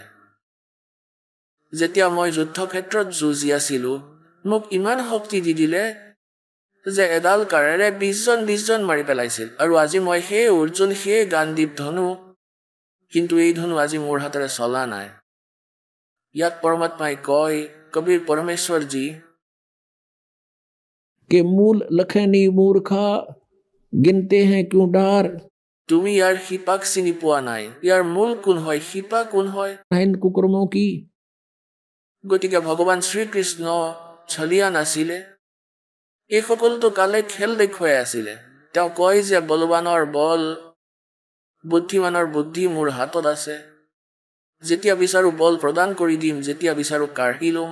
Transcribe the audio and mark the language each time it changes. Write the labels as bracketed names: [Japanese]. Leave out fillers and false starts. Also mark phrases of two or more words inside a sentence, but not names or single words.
[Assamese] যেতিয়া মই যুদ্ধক্ষেত্ৰত যুঁজি আছিলোঁ, মোক ইমান শক্তি দি দিলে যে এডাল কাঁড়েৰে 20জন মাৰি পেলাইছিল। আৰু আজি মই সেই অৰ্জুন, সেই গাণ্ডীৱ ধনু, কিন্তু এই ধনু আজি মোৰ হাতেৰে চলা নাই। ইয়াত পৰমাত্মাই কয়, কবিৰ পৰমেশ্বৰজী, [Hindi] के मूल लखनी मूर्खा गिनते हैं क्यों डार। [Assamese] তুমি ইয়াৰ শিপাক চিনি পোৱা নাই। ইয়াৰ মূল কোন হয়, শিপা কোন হয়? [Hindi] इन कुकर्मों की [Assamese] গতিকে ভগৱান শ্ৰীকৃষ্ণ ছলিয়া নাছিলে। এই সকলোতো কালে খেল দেখুৱাই আছিলে। তেওঁ কয় যে বলৱানৰ বল, বুদ্ধিমানৰ বুদ্ধি মোৰ হাতত আছে। যেতিয়া বিচাৰো বল প্ৰদান কৰি দিম, যেতিয়া বিচাৰো কাঢ়ি ল'ম।